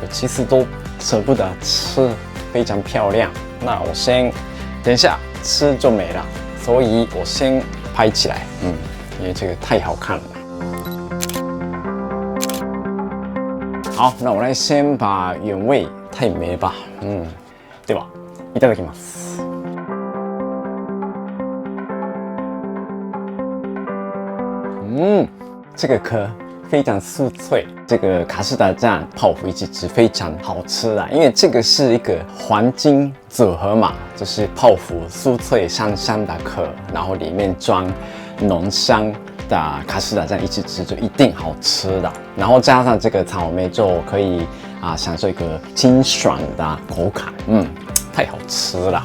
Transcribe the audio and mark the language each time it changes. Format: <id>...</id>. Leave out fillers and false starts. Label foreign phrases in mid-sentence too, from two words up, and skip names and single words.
<zh>其实都舍不得吃，非常漂亮。那我先等一下吃就没了，所以我先拍起来，因为这个太好看了。好，那我来先把原味太美吧，</zh> <ja>では、いただきます。</ja> <zh>这个壳非常酥脆，这个卡士达酱泡芙一起吃非常好吃啦，因为这个是一个黄金组合嘛，就是泡芙酥脆香香的壳，然后里面装浓香的卡士达酱一起吃就一定好吃的，然后加上这个草莓就可以享受一个清爽的口感，太好吃了。</zh>